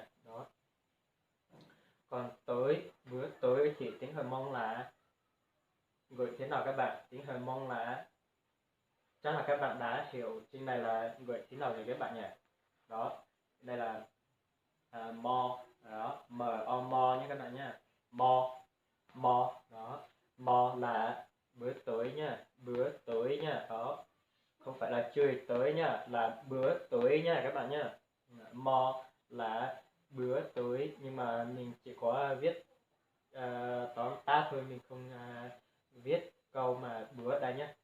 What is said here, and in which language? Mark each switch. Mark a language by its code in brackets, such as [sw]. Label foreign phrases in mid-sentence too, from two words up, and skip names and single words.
[vi] Đó, còn tới, bữa tới thì tiếng Hờ Mông là gửi thế nào các bạn? Tiếng Hờ Mông là chắc là các bạn đã hiểu trên này là gửi thế nào rồi các bạn nhỉ? Đó, đây là mo, đó, m o mo nhé các bạn nhé. Mo, mo, đó, mo là bữa tối nhá, bữa tối nhá. Đó, không phải là chơi tới nhá, là bữa tối nhá các bạn nhá. Mo là bữa tối, nhưng mà mình chỉ có viết tóm tắt thôi, mình không viết câu mà bữa đây nhé.